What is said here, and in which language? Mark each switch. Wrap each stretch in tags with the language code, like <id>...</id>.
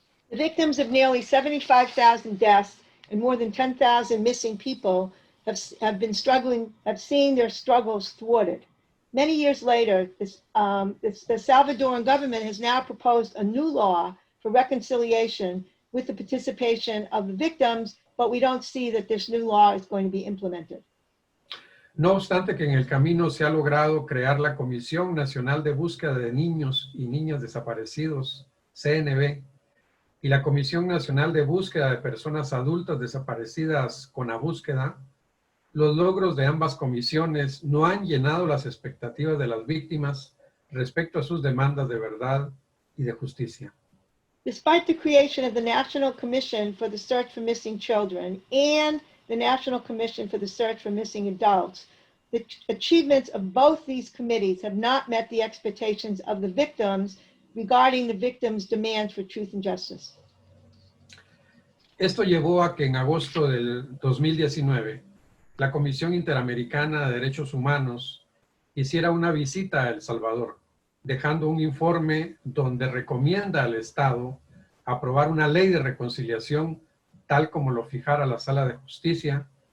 <en>The victims of nearly 75,000 deaths and more than 10,000 missing people have seen their struggles thwarted. Many years later, the Salvadoran government has now proposed a new law for reconciliation with the participation of the victims, but we don't see that this new law is going to be implemented.</en> <es>No obstante que en el camino se ha logrado crear la Comisión Nacional de Búsqueda de Niños y Niñas Desaparecidos, CNB, y la Comisión Nacional de Búsqueda de Personas Adultas Desaparecidas, CONABúsqueda, los logros de ambas comisiones no han llenado las expectativas de las víctimas respecto a sus demandas de verdad y de justicia.</es> <en>Despite the creation of the National Commission for the Search for Missing Children and the National Commission for the Search for Missing Adults, the achievements of both these committees have not met the expectations of the victims regarding the victims' demands for truth and justice.</en> <es>Esto llevó a que en agosto del 2019, la Comisión Interamericana de Derechos Humanos hiciera una visita a El Salvador, dejando un informe donde recomienda al Estado aprobar una ley de reconciliación tal como lo fijara la Sala de Justicia,</es>